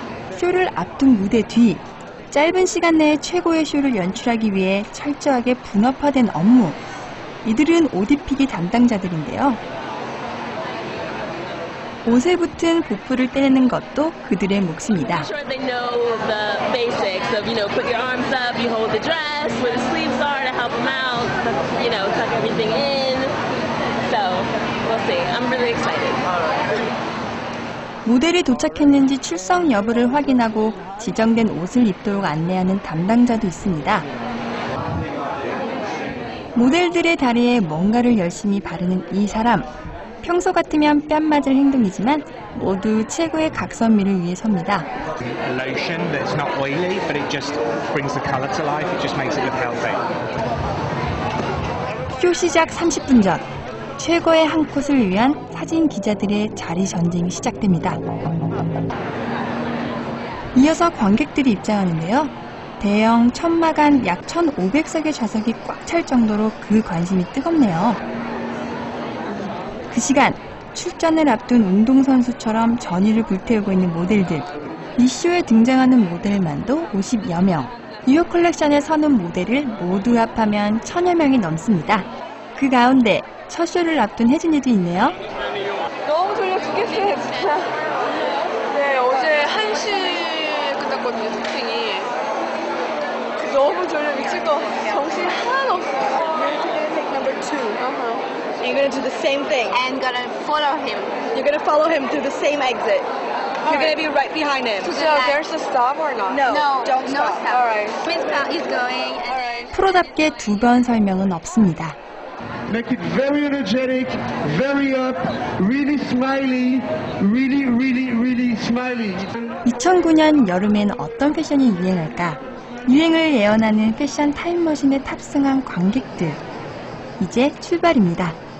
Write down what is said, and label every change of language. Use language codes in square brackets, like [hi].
[ko] 쇼를 앞둔 무대 뒤, 짧은 시간 내에 최고의 쇼를 연출하기 위해 철저하게 분업화된 업무. 이들은 옷 입히기 담당자들인데요. 옷에 붙은 보풀을 떼내는 것도 그들의 몫입니다. [en] They know the basics of, put your arms up, you hold the dress, where the sleeves are to help them out, tuck everything in. So, we'll see. I'm really excited. [ko] 모델이 도착했는지 출석 여부를 확인하고 지정된 옷을 입도록 안내하는 담당자도 있습니다. 모델들의 다리에 뭔가를 열심히 바르는 이 사람. 평소 같으면 뺨 맞을 행동이지만 모두 최고의 각선미를 위해 섭니다. [en] Lotion that's not oily, but it just brings the color to life. It just makes it look healthy. [ko] 쇼 시작 30분 전, 최고의 한 컷을 위한 사진 기자들의 자리 전쟁이 시작됩니다. 이어서 관객들이 입장하는데요. 대형 천막 안 약 1,500석의 좌석이 꽉 찰 정도로 그 관심이 뜨겁네요. 그 시간, 출전을 앞둔 운동선수처럼 전의를 불태우고 있는 모델들. 이 쇼에 등장하는 모델만도 50여 명. 뉴욕 컬렉션에 서는 모델을 모두 합하면 1,000여 명이 넘습니다. 그 가운데 첫 쇼를 앞둔 혜진이도 있네요. 너무 졸려 죽겠어요, 진짜. 네, 어제 1시에 끝났거든요, 쇼핑이. 너무 졸려 미칠 것 같아요. 정신이 하나도 없어요. [en] You're gonna take number 2. And you're gonna do the same thing. And gonna follow him. You're gonna follow him through the same exit. You're gonna be right behind him. So there's a stop or not? No, don't no stop. stop. All right. Miss Pal is going. All right. [ko] 프로답게 2번 설명은 없습니다. [en] Make it very energetic, very up, really smiley, really smiley. [ko] 2009년 여름엔 어떤 패션이 유행할까? 유행을 예언하는 패션 타임머신에 탑승한 관객들. 이제 출발입니다.